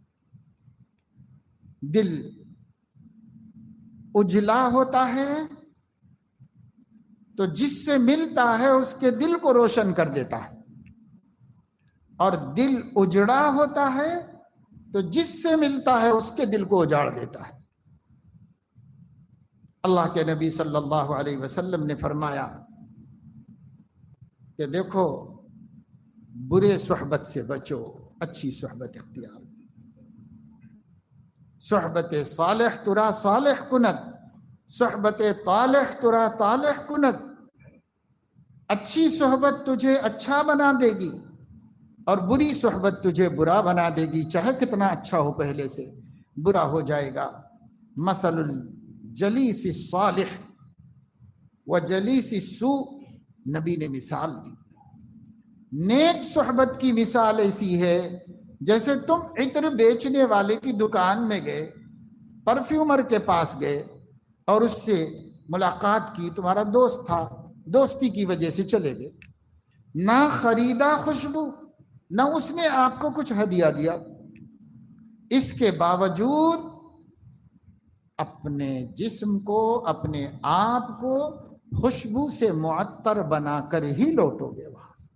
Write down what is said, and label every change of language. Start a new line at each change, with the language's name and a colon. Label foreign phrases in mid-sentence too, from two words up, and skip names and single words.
Urdu: دل اجلا ہوتا ہے تو جس سے ملتا ہے اس کے دل کو روشن کر دیتا ہے، اور دل اجڑا ہوتا ہے تو جس سے ملتا ہے اس کے دل کو اجاڑ دیتا ہے۔ اللہ کے نبی صلی اللہ علیہ وسلم نے فرمایا کہ دیکھو برے صحبت سے بچو، اچھی صحبت اختیار،
Persian: صحبت صالح ترا صالح کند، صحبت طالح ترا طالح کند۔
Urdu: اچھی صحبت تجھے اچھا بنا دے گی اور بری صحبت تجھے برا بنا دے گی، چاہے کتنا اچھا ہو پہلے سے برا ہو جائے گا۔
Arabic: مثل الجلیس الصالح و جلیس السوء،
Urdu: نبی نے مثال دی۔ نیک صحبت کی مثال ایسی ہے جیسے تم عطر بیچنے والے کی دکان میں گئے، پرفیومر کے پاس گئے اور اس سے ملاقات کی، تمہارا دوست تھا، دوستی کی وجہ سے چلے گئے، نہ خریدا خوشبو نہ اس نے آپ کو کچھ ہدیہ دیا، اس کے باوجود اپنے جسم کو اپنے آپ کو خوشبو سے معطر بنا کر ہی لوٹو گے وہاں سے۔